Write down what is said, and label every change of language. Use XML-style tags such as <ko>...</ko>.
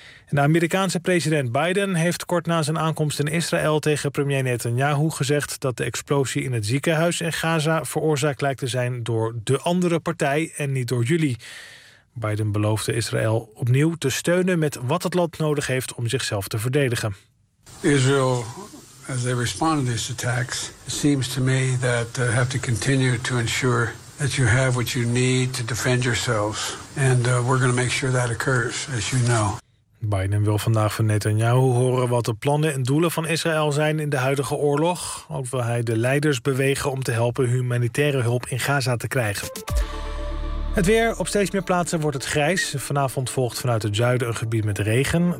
<nl>De Amerikaanse president Biden heeft kort na zijn aankomst in Israël tegen premier Netanyahu gezegd dat de explosie in het ziekenhuis in Gaza veroorzaakt lijkt te zijn door de andere partij en niet door jullie. Biden beloofde Israël opnieuw te steunen met wat het land nodig heeft om zichzelf te verdedigen.</nl> <en>Israel, as they respond to these attacks, it seems to me that they have to continue to ensure that you have what you need to defend yourselves. And we're going to make sure that occurs, as you know.</en> <nl>Biden wil vandaag van Netanyahu horen wat de plannen en doelen van Israël zijn in de huidige oorlog. Ook wil hij de leiders bewegen om te helpen humanitaire hulp in Gaza te krijgen. Het weer. Op steeds meer plaatsen wordt het grijs. Vanavond volgt vanuit het zuiden een gebied met regen.</nl>